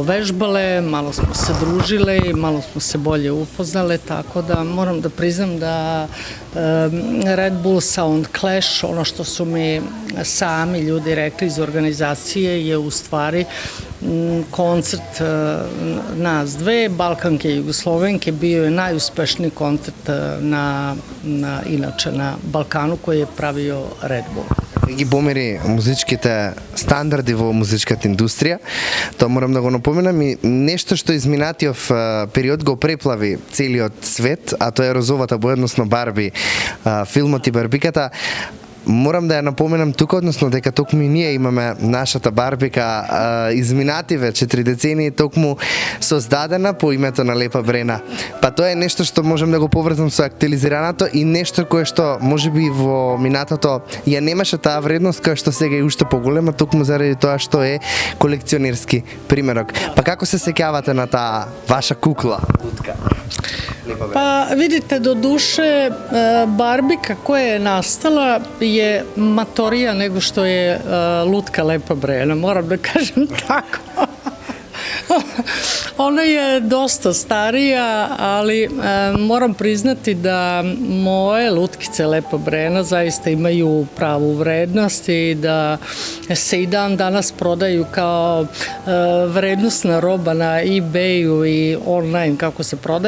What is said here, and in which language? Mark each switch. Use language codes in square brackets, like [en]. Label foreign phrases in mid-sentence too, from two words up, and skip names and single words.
[sr] vežbale, malo smo se družile i malo smo se bolje upoznale, tako da moram da priznam da Red Bull Sound Clash, ono što su mi sami ljudi rekli iz organizacije, je u stvari koncert nas dve, Balkanke i Jugoslovenke, bio je najuspešniji koncert inače na Balkanu koji je pravio Red Bull. [mk] Ги помери музичките стандарди во музичката индустрија, тоа морам да го напоменам и нешто што изминатиот период го преплави целиот свет, а тоа е розовата боја, односно Барби, филмот и Барбиката. Морам да ја напоменам тука, односно дека токму и ние имаме нашата барбика изминативе 4 децении токму создадена по името на Лепа Брена. Па тоа е нешто што можам да го поврзам со актуализираното и нешто кое што можеби во минатото ја немаше таа вредност која што сега е уште поголема, токму заради тоа што е колекционерски примерок. Па како се сеќавате на таа ваша кукла? [sr] Pa vidite, do duše barbika koja je nastala je matorija nego što je lutka Lepa Brena, moram da kažem tako. Ona je dosta starija, ali moram priznati da moje lutkice Lepa Brena zaista imaju pravu vrednost i da se i dan danas prodaju kao vrednostna roba na eBayu i online kako se prodaje.